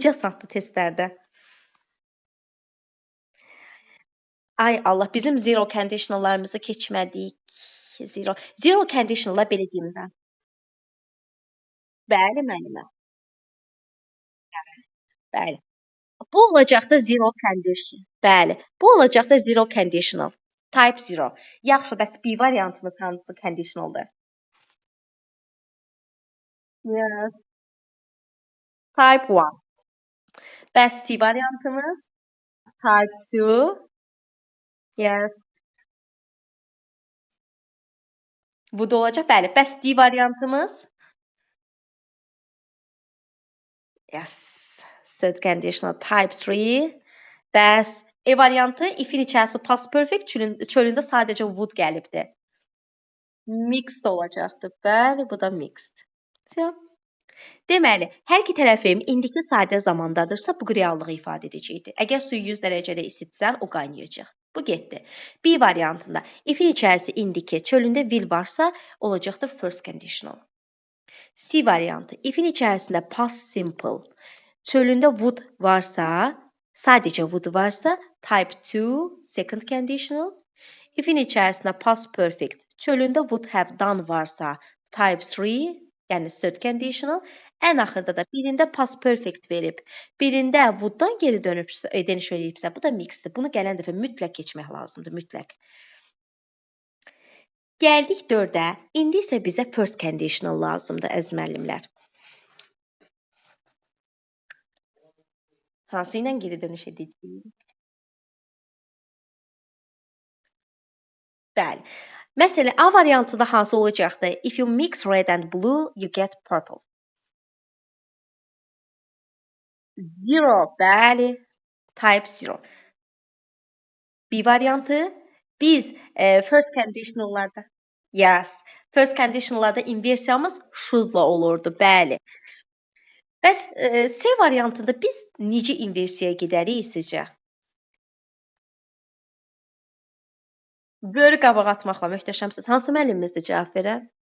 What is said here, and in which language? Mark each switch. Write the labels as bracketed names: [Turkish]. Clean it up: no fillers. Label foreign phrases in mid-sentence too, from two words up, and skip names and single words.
[Azerbaijani] Görün necə asandır testlərdə. Ay Allah, bizim [English] zero conditionallarımızı [Azerbaijani] keçmədik. [English] Zero conditionallar [Azerbaijani] belə deyim mən. Bəli, müəllimə. Bəli. Bu olacaqda [English] zero condition. [Azerbaijani] Bəli. Bu olacaqda [English] zero conditional. Type 0. [Azerbaijani] Yaxşı, bəs B variantımız hansı conditionaldır? [English] Yes. Type 1. [Azerbaijani] Bəs C variantımız? [English] Type 2. Yes. [Azerbaijani] Bu da olacaq. Bəli. Bəs D variantımız? [English] Yes. Third conditional type 3. [Azerbaijani] Bəs E variantı ifin içərisi [English] past perfect [Azerbaijani] çölündə sadəcə would gəlibdi. Mixed olacaqdı. Bəli, bu da mixed. Deməli, hər iki tərəfim indiki sadə zamandadırsa, bu reallığı ifadə edəcəkdir. Əgər suyu 100 dərəcədə isitsən, o qaynayacaq. Bu getdi. B variantında ifin içərisi indiki, çölündə will varsa, olacaqdır [English] first conditional. [Azerbaijani] C variantı ifin içərisində [English] past simple, [Azerbaijani] çölündə would varsa, sadəcə would varsa, [English] type 2 second conditional. [Azerbaijani] Ifin içərisində [English] past perfect, [Azerbaijani] çölündə [English] would have done [Azerbaijani] varsa, [English] type 3, [Azerbaijani] yəni [English] third conditional. [Azerbaijani] Ən axırda da birində [English] past perfect [Azerbaijani] verib, birində would-dan geri dönübsə, deniş eləyibsə, bu da mixdir. Bunu gələn dəfə mütləq keçmək lazımdır, mütləq. Gəldik 4-ə. İndi isə bizə [English] first conditional [Azerbaijani] lazımdır, əziz müəllimlər. Hansı ilə geri dönüş edəcəyik? Bəli. Məsələn, A variantında hansı olacaqdı? [English] If you mix red and blue, you get purple. [Azerbaijani] 0, bəli. [English] Type 0. [Azerbaijani] B variantı biz [English] first conditionallarda first conditionallarda [Azerbaijani] inversiyamız should'la olurdu, bəli. Bəs C variantında biz necə inversiyaya gedərik sizcə? Böyrü qabağa atmaqla möhtəşəmsiz. Hansı müəllimimizdir cavab verən?